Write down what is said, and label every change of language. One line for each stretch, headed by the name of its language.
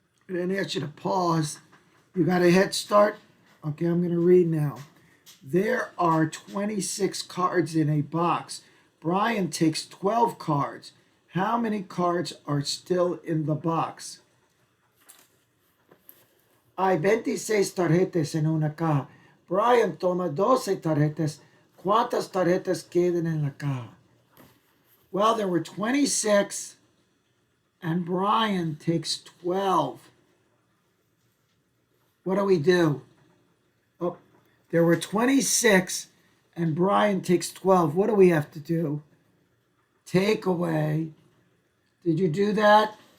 English: I didn't ask you to pause. You got a head start? Okay, I'm going to read now. There are 26 cards in a box. Brian takes 12 cards. How many cards are still in the box?
Spanish: Hay 26 tarjetas en una caja. Brian toma 12 tarjetas. ¿Cuántas tarjetas quedan en la caja?
English: Well, there were 26, and Brian takes 12. What do we do? Oh, there were 26, and Brian takes 12. What do we have to do? Take away. Did you do that?